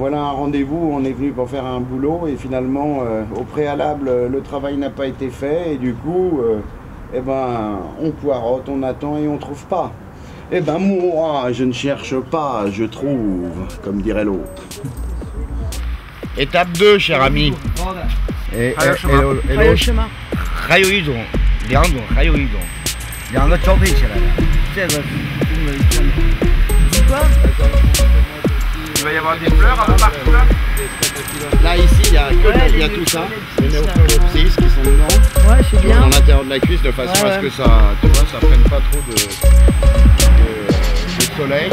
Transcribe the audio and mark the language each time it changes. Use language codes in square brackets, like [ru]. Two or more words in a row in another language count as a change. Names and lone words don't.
[fr] Voilà un rendez-vous, on est venu pour faire un boulot et finalement au préalable le travail n'a pas été fait et du coup eh ben on poireaute, on attend et on trouve pas. Eh ben moi je ne cherche pas, je trouve, comme dirait l'autre. Étape 2 cher ami. Et chemin. [zh] 还有一种，两种，还有一种，两个交配起来的，这个 [fr] Quoi? Il va y avoir des fleurs un peu partout là. Là ici il y a il y a tout ça, les néophoropsis qui sont dedans. Ouais, c'est bien. Dans l'intérieur de la cuisse de façon à ce que ça, tu vois, ça prenne pas trop de soleil.